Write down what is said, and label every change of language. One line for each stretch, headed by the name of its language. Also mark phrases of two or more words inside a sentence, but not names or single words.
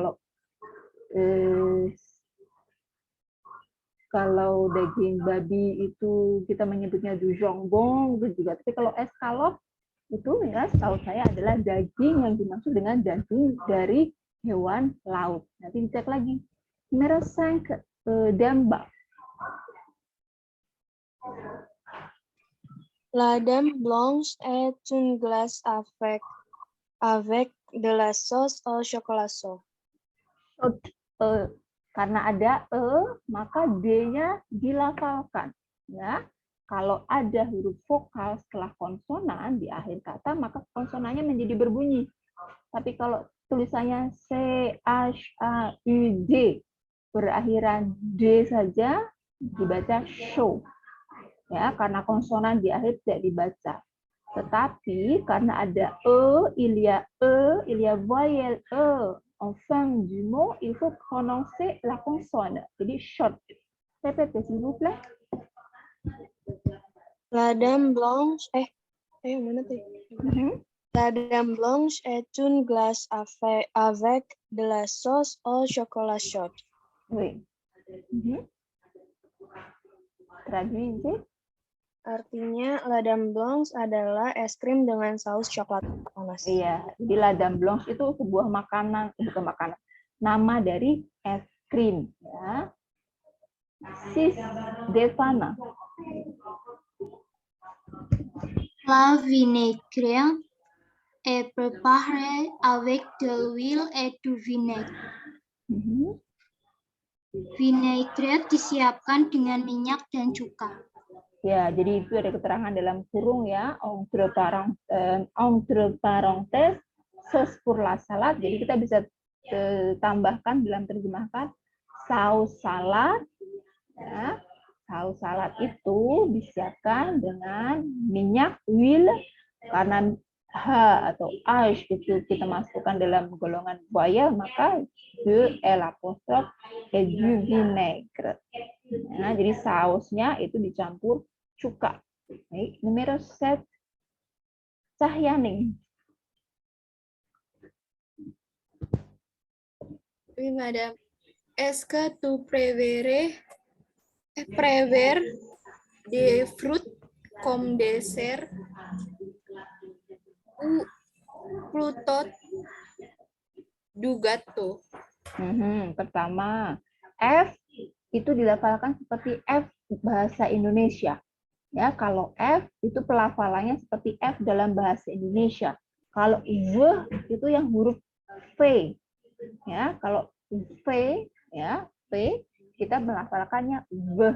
Indonesian: Kalau daging babi itu kita menyebutnya
French: du jambon
Indonesian: juga. Tapi kalau escallop itu ya setahu saya adalah daging yang dimaksud dengan daging dari hewan laut. Nanti dicek lagi. Numero 5, damba.
French: La dame blanche est une glace avec de la sauce au chocolat chaud.
Indonesian: Karena ada maka D-nya dilafalkan. Ya, kalau ada huruf vokal setelah konsonan di akhir kata, maka konsonannya menjadi berbunyi. Tapi kalau tulisannya C H A U D berakhiran D saja dibaca show. Ya, karena konsonan di akhir tidak dibaca. Tetapi karena ada
French: il y a voyelle en fin du mot, il faut prononcer la consonne. Jadi short. Répétez s'il vous plaît.
Indonesian: La dame blanche mana tuh?
French: La dame blanche est une glace avec de la sauce au chocolat chaud. Oui. Traduisez.
Indonesian: Artinya, la dame blanche adalah es krim dengan saus coklat panas. Iya, jadi la dame blanche itu sebuah makanan, bukan makanan, nama dari es krim. Ya. Sis Devana.
French: La vinaigrette est préparée avec de l'huile et du vinaigre.
Indonesian: Vinaigrette disiapkan dengan minyak dan cuka. Ya, jadi itu ada keterangan dalam kurung ya,
French: entre parenthèses, sauce pour la salade.
Indonesian: Jadi kita bisa tambahkan dalam terjemahkan saus salad. Ya, saus salad itu disiapkan dengan minyak, huile, karena H atau H itu kita masukkan dalam golongan voyelle, maka
French: de l'apostrophe et du vinaigre.
Indonesian: Nah, jadi sausnya itu dicampur cuka. Baik, numero 7, Cahyaning.
French: Oui, madame. Est-ce que tu préfères des fruits comme dessert ou plutôt du gâteau?
Indonesian: Pertama, F itu dilafalkan seperti F bahasa Indonesia. Ya, kalau F itu pelafalannya seperti F dalam bahasa Indonesia. Kalau V itu yang huruf V. Ya, kalau V ya, V kita melafalkannya V.